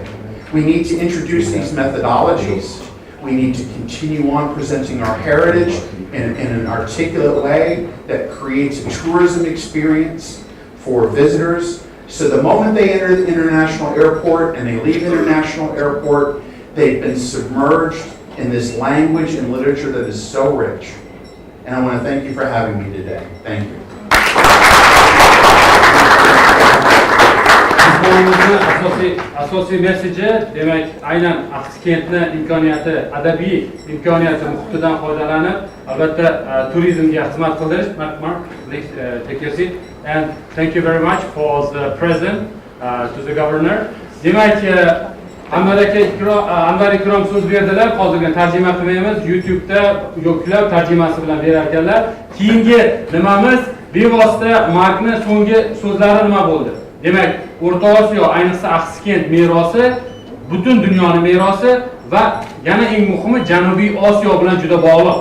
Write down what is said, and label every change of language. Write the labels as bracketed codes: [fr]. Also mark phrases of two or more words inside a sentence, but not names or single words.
[en] We need to introduce these methodologies. We need to continue on presenting our heritage in an articulate way that creates a tourism experience for visitors. So the moment they enter the international airport and they leave international airport, they've been submerged in this language and literature that is so rich. And I want to thank you for having me today. Thank you. [uz] Asosiy meseji, demak, aynan Axsikentni imkoniyati, adabiy imkoniyati muhitidan foydalanib, albatta turizmga xizmat qilish. [en] Mark, next, take your seat. And thank you very much for the present to the governor. [uz] Demak, Anvar ikrom so'z berdilar. Hozirga tarjima qilmaymiz. YouTube'da yo'qlab tarjimasi bilan berar ekanlar. Keyingi nimamiz bevosita Markni so'nggi so'zlari nima bo'ldi? Demak, O'rta Osiyo, ayniqsa Axsikent merosi butun dunyoning merosi va yana eng muhimi Janubiy Osiyo bilan juda bog'liq.